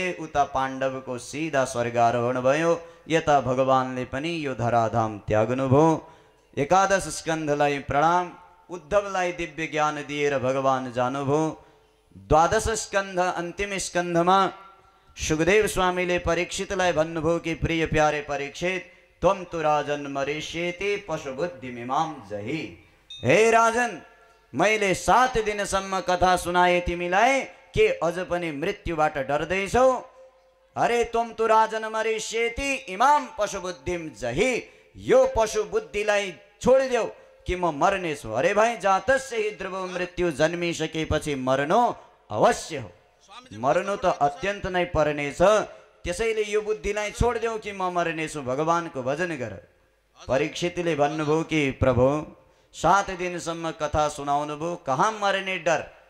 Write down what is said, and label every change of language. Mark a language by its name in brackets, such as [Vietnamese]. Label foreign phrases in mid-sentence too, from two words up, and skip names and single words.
[Nepali] उता पाण्डवको सिधा स्वर्गारोहण भयो। यता भगवानले पनि यो धराधाम त्याग्नुभयो। एकादश स्कन्धलाई प्रणाम। उद्धवलाई दिव्य ज्ञान दिएर भगवान जानुभयो। द्वादश स्कन्ध अन्तिम स्कन्धमा सुखदेव स्वामीले परीक्षितलाई भन्नुभयो कि प्रिय प्यारे परीक्षित, [Sanskrit] त्वं तु राजन मरिष्येति पशुबुद्धिमिमां जहि। [Nepali] हे राजन, मैले 7 दिनसम्म कथा सुनाए तिमीलाई, के अझ पनि मृत्युबाट डर्दैछौ? [Sanskrit] अरे त्वं तु राजन मरिष्येति इमां पशुबुद्धिम जहि। [Nepali] यो पशु बुद्धिलाई छोडिदेऊ कि म मर्नेछु। अरे भाइ, [Sanskrit] जातस्य हि ध्रुव मृत्यु, [Nepali] जन्मिसकेपछि मर्नु अवश्य हो। मर्नु त अत्यन्त नै पर्नेछ। त्यसैले यो बुद्धिलाई छोडिदेऊ कि म मर्नेछु। भगवानको भजन गर। परीक्षितले भन्नुभयो कि प्रभु, 7 दिनसम्म कथा सुनाउनुभयो, कहाँ मर्ने डर?